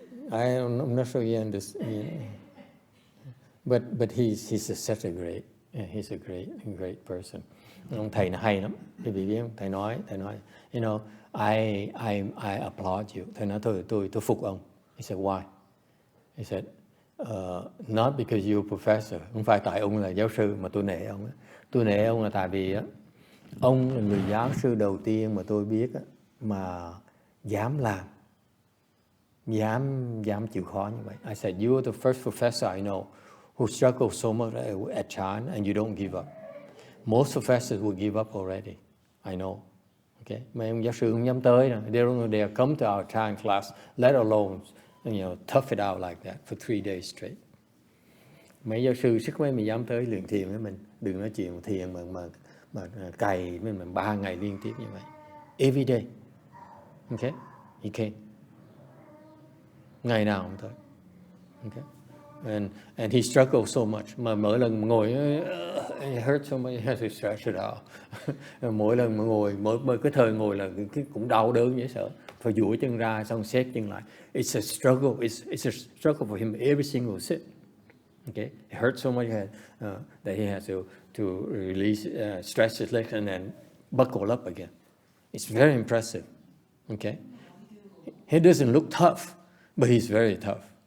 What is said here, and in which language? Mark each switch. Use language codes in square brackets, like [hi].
[en] I'm not sure you understand, but he's such a great, he's a great person. [vi] Ông thầy nó hay lắm. Quý vị biết không? Thầy nói, [en] you know, I applaud you. [vi] Thầy nói tôi phục ông. [en] He said why? He said not because you're a professor. [vi] Không phải tại ông là giáo sư mà tôi nể ông. Tôi nể ông là tại vì ông là người giáo sư đầu tiên mà tôi biết mà dám làm. Dám chịu khó như vậy. [en] I said, you are the first professor I know who struggled so much at Chan and you don't give up. Most professors will give up already. I know. Okay? [vi] Mấy ông giáo sư không dám tới đâu. [en] They come to our Chan class, let alone, you know, tough it out like that for 3 days straight. [vi] Mấy giáo sư sức mấy mình dám tới luyện thiền với mình. Đừng nói chuyện thiền mà cày với mình 3 ngày liên tiếp như vậy. [en] Every day. Okay? You can't. [vi] Ngày nào cũng thôi. [en] Okay. And he struggled so much. [vi] Mà mỗi lần mà ngồi [en] it hurts so much, he has to stretch it out. [vi] Mỗi lần mà ngồi, mỗi cái thời ngồi là cũng đau đớn dễ sợ. Phải duỗi chân ra xong xếp chân lại. [en] It's a struggle. It's a struggle for him every single sit. Okay. It hurts so much that he has to release, stretch his legs and then buckle up again. It's very impressive. Okay. He doesn't look tough. But he's very tough.